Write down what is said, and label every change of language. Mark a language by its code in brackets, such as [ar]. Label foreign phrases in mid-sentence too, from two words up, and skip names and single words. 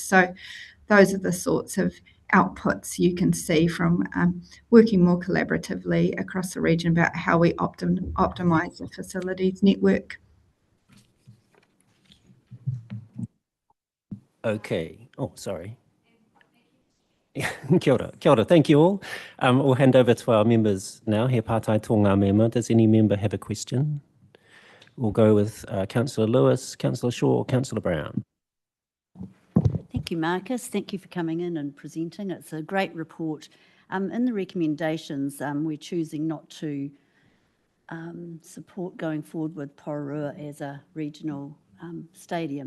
[en] So those are the sorts of outputs you can see from working more collaboratively across the region about how we optimise the facilities network. Okay. Oh, sorry. [mi] Kia ora. [en] Thank you all. We'll hand over to our members now. [mi] He pātai tō ngā mema. [en] Does any member have a question? We'll go with Councillor Lewis, Councillor Shaw, Councillor Brown. Thank you, Marcus. Thank you for coming in and presenting. It's a great report. In the recommendations, we're choosing not to support going forward with Pororua as a regional stadium.